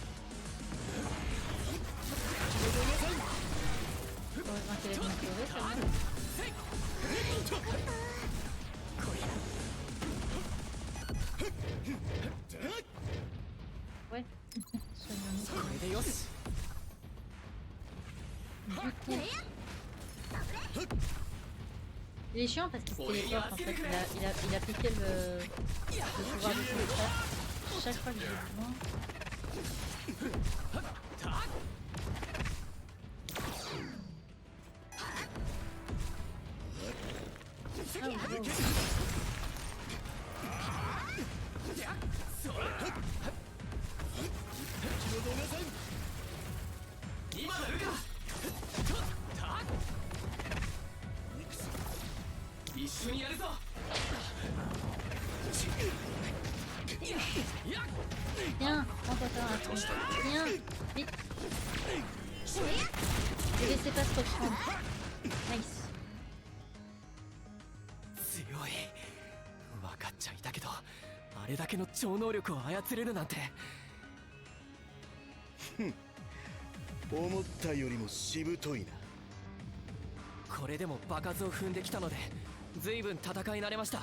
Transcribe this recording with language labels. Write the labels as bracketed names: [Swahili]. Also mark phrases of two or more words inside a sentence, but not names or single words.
[French] Heureusement qu'elle est bien sauvée, ça va. Ouais, soignons-nous. [Japanese] これでよし [French] Du coup, il est chiant parce qu'il se téléporte en fait. Il a piqué le pouvoir de son frère. Chaque fois que j'ai besoin. Ah, wow. [Japanese] 今なるか一緒にやるぞ [French] Viens, prends-toi ça un truc. Viens, vite. Ne laissez pas se reprendre. Nice. [Japanese] 強い分かっちゃいたけどあれだけの超能力を操れるなんて思ったよりもしぶといな。これでも場数を踏んできたので随分戦い慣れました。